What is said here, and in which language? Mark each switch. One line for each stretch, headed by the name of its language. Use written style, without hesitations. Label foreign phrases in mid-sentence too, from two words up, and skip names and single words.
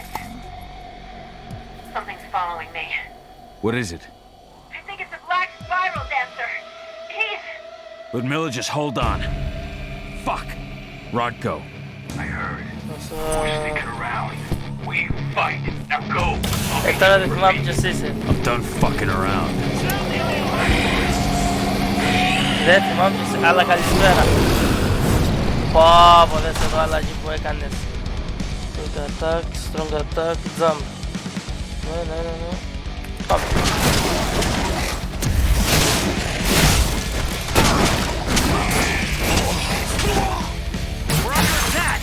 English: Something's following me. What is it? I think it's a black spiral dancer. He's... Ludmilla, just hold on. Fuck. Rodko. I heard. We're sneaking around. We fight. Now go.
Greek: Τώρα δεν θυμάμαι ποιος είσαι.
English: I'm done fucking around.
Greek: Δεν θυμάμαι ποιος είσαι, αλλά καλησπέρα. Πω, δες εδώ αλλαγή που έκανες.
English: Quick attack, strong attack, jump.
Greek: Ναι. Πάμε.
English: We're under attack.